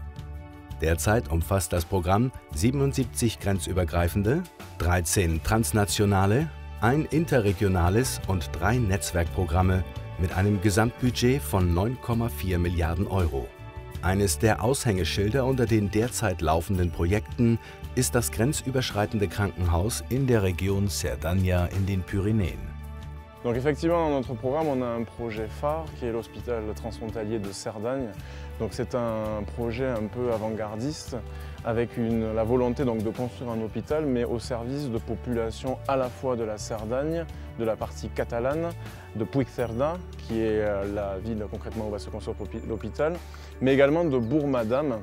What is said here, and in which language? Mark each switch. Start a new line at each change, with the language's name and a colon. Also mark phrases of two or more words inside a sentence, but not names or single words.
German: Derzeit umfasst das Programm 77 grenzübergreifende, 13 transnationale, ein interregionales und 3 Netzwerkprogramme mit einem Gesamtbudget von 9,4 Milliarden Euro. Eines der Aushängeschilder unter den derzeit laufenden Projekten ist das grenzüberschreitende Krankenhaus in der Region Cerdanya in den Pyrenäen.
French: Donc effectivement, dans notre programme, on a un projet phare qui est l'hôpital transfrontalier de Cerdagne. Donc c'est un projet un peu avant-gardiste avec la volonté donc, de construire un hôpital mais au service de populations à la fois de la Cerdagne, de la partie catalane, de Puigcerdà, qui est la ville concrètement où va se construire l'hôpital, mais également de Bourg-Madame.